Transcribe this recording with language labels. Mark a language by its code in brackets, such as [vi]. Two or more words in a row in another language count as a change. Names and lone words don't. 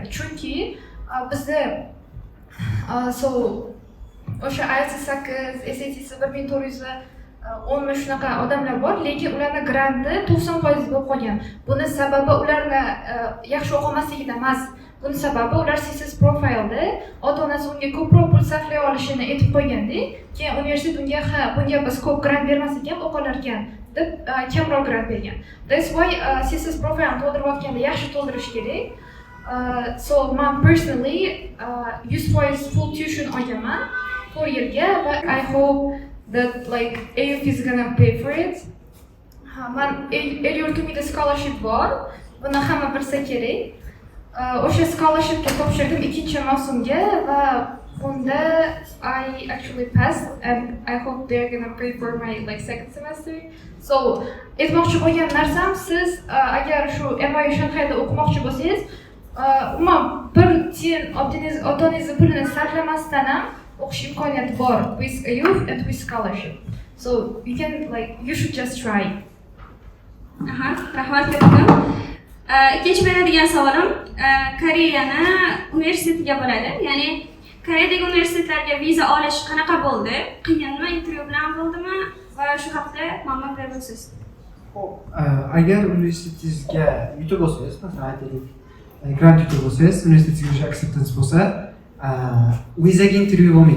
[uz] Chunki bizda so o'sha IELTS 8, SAT 1410 shunaqa odamlar bor, lekin ularning granti 90% bo'lib qolgan. Buni sababi ularni yaxshi o'qimasligidan emas. Buni sababi ular CSS profilda ota-onasi unga ko'proq pul sarflay olishini aytib qo'yganda, keyin universitet bunga biz ko'p grant bermas ekan, o'qilar ekan deb kamroq grant bergan. That's why CSS profilni to'ldirayotganda yaxshi to'ldirish kerak. So man personally 100% [en] full tuition [uz] olganman 4 yilga, [en] but I hope that like AUF is gonna pay for it. [uz] Man el-yurtimda scholarship bor, buni hamma bilsa kerak. O'sha scholarshipga topshirdim 2-mavsumga va bunda [en] I actually passed and I hope they're gonna pay for my like second semester. [uz] So aytmoqchi bo'lgan narsam, siz agar shu NYU Shanxayda o'qimoqchi bo'lsangiz, umuman bir tiyin ota-onangiz pulini sarflamasdan ham o'qish imkoniyati bor [en] with AUF and with scholarship. So you should just try. [uz] Rahmat katta. Ikkinchi beradigan savolim Koreyani universitetiga bo'ladi. Ya'ni Koreyadagi universitetlarga viza olish qanaqa bo'ldi? Qiyinmi, intervyu bilan bo'ldimi va shu haqida ma'lumot berib o'tasiz. Xo'p, agar universitetingizga yutib olsangiz, masalan aytaylik, grant yutib olsangiz, universitetingizga acceptance bo'lsa, vizaga intervyu bo'lmaydi.